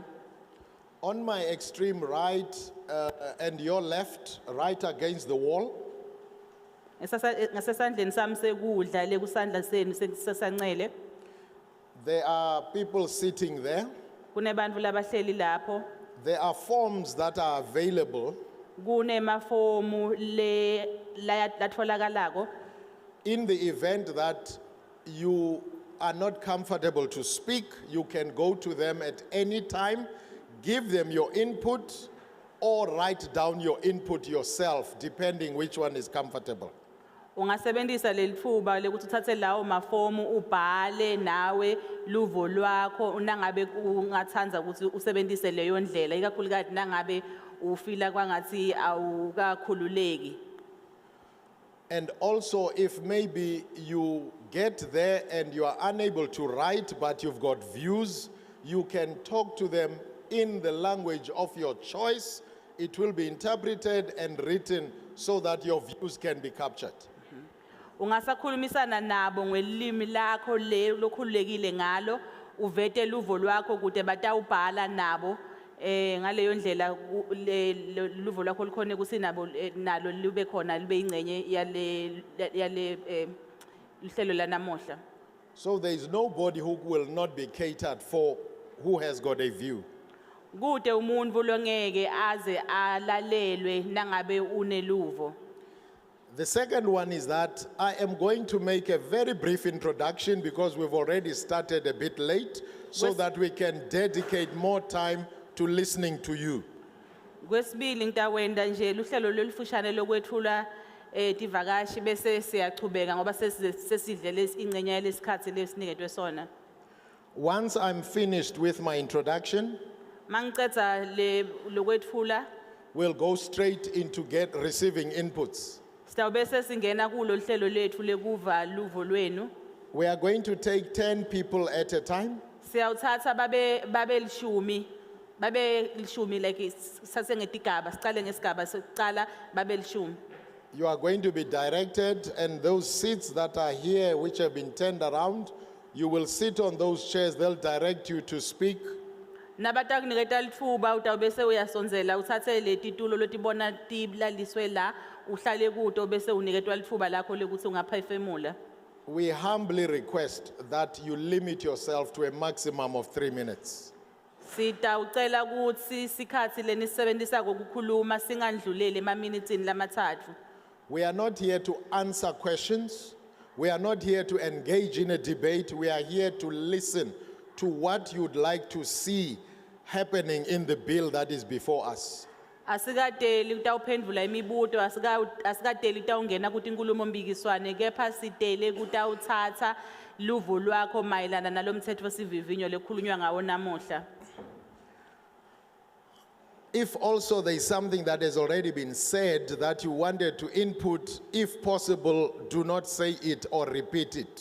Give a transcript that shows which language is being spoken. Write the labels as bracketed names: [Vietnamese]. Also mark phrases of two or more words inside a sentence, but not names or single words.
[English] On my extreme right and your left, right against the wall, [Swati] Ngasesandleni sami sekudla le kusandla senu sesancele [English] there are people sitting there. [Swati] kunebantu labahleli lapho [English] There are forms that are available. [Swati] kunemafomu latfolakalako. [English] In the event that you are not comfortable to speak, you can go to them at any time, give them your input, or write down your input yourself, depending which one is comfortable. [Swati] Ungasebenzisa lelithuba lekuthi uthathe lawo mafomu ubhale nawe luvo lwakho unangabe ungathanza ukuthi usebenzise leyo ndlela ikakhulukazi nangabe ufila kwangathi awukakhululeki. [English] And also, if maybe you get there and you are unable to write, but you've got views, you can talk to them in the language of your choice. It will be interpreted and written so that your views can be captured. [Swati] Ungasakhulumisana nabo ngelimi lakho le lokhululekile ngalo uvete luvo lwakho kude batawubhala nabo ngaleyo ndlela luvo lwakho likhona kusinabo nalo libe khona libe ingcenye yale lihlelo lanamuhla. [English] So there is nobody who will not be catered for who has got a view. [Swati] Kude umuntu longeke aze alalelwe nangabe uneluvo. [English] The second one is that I am going to make a very brief introduction because we've already started a bit late, so that we can dedicate more time to listening to you. [Swati] Kwesibili ngitawenda nje luhlelo lolufushane lokwethula tivakashi bese siyachubeka ngoba sesidle ingcenye lesikhathi lesiniketwe sona. [English] Once I'm finished with my introduction, [Swati] Mangiceda lokwethula [English] we'll go straight into receiving inputs. [Swati] sitawube sesingena kulo hlelo lethu lekuva luvo lwenu. [English] We are going to take 10 people at a time. [Swati] Siyawuthatha babe lishumi like sase ngetigaba sicale ngesigaba sokuqala babe lishumi. [English] You are going to be directed, and those seats that are here which have been turned around, you will sit on those chairs. They'll direct you to speak. [Swati] Nabatakuniketa lithuba utawube uyasonzela uthathe leti tulo lotibona tiblaliswe la uhlale kuto bese uniketwa lithuba lakho lekuthi ungaphefemula. [English] We humbly request that you limit yourself to a maximum of 3 minutes. [Swati] Sitawucela ukuthi sikhathi lenisebenzisako ukukhuluma singandluleli emaminithini lamathathu. [English] We are not here to answer questions. We are not here to engage in a debate. We are here to listen to what you'd like to see happening in the bill that is before us. [Swati] Asikadeli utawuphendvula imibuto asikadeli utawungena kuti inkulumo mbikiswane kepha sidele kutawuthatha luvo lwakho mayelana nalomthetho sivivinyo lekhulunywa ngawo namuhla. [English] If also there is something that has already been said that you wanted to input, if possible, do not say it or repeat it.